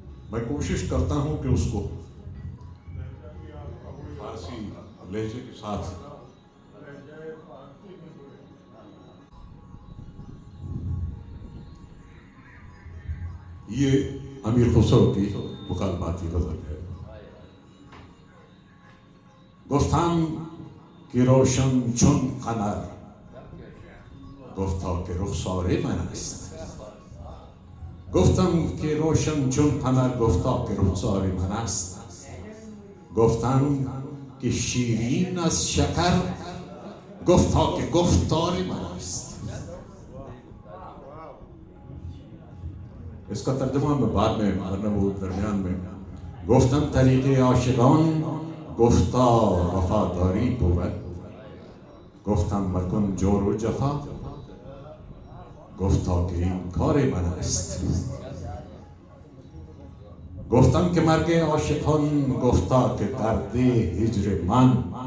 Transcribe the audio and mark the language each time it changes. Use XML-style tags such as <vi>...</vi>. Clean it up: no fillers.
<ur>میں کوشش کرتا ہوں کہ اس کو فارسی لہجے کے ساتھ یہ امیر خسرو کی مکالماتی غزل ہے۔</ur> <fa>گفتم که روشن چون قمر، گفتا که رخسار من است. گفتم که روشن چون قمر، گفتا که رخسار من است. گفتم که شیرین از شکر، گفتا که گفتار من است.</fa> <ur>اس کا ترجمہ میں بعد میں مارنا وہ درمیان میں</ur> <fa>گفتم طریق عاشقان، گفتا وفاداری بود. گفتم مکن جور و جفا، گفتا که این کار من است. گفتم که مرگ عاشقان، گفتا که درد هجر من.</fa>